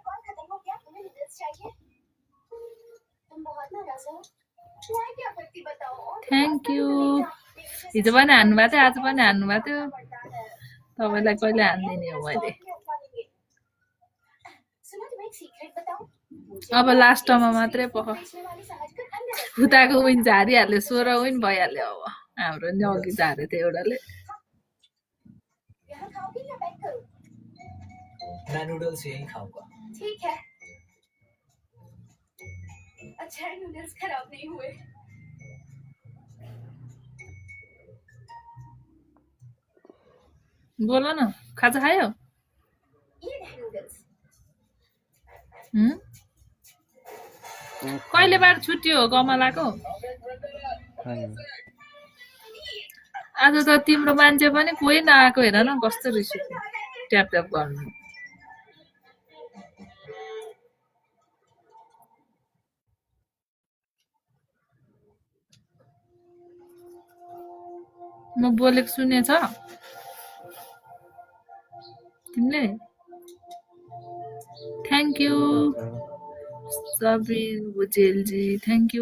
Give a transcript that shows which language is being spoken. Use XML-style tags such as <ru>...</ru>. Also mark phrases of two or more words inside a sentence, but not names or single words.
<en>thank you</en> <ne>हिजो पनि हान्नु भएको थियो आज पनि हान्नु भएको थियो तपाईँलाई कहिले हान्दिने हो मैले अब लास्टमा मात्रै पख उताको विन झारिहाल्यो 16 विन भइहाल्यो अब हाम्रो नि अघि झारेको थियो एउटाले</ne> <hi>मैं नूडल्स यही खाऊंगा ठीक है अच्छा है नूडल्स खराब नहीं हुए</hi> <ne>बोल न खाजा खायो</ne> <hi>ये रहे नूडल्स</hi> <ne>कहिलेबाट छुट्टी हो कमलाको आज त तिम्रो मान्छे पनि कोही नआएको हेर न कस्तो रिस उठ्यो ट्याप ट्याप गर्नु म बोलेको सुनेछ तिमीले</ne> <en>thank you</en> <ne>सबिन भुजेलजी</ne> <en>thank you</en>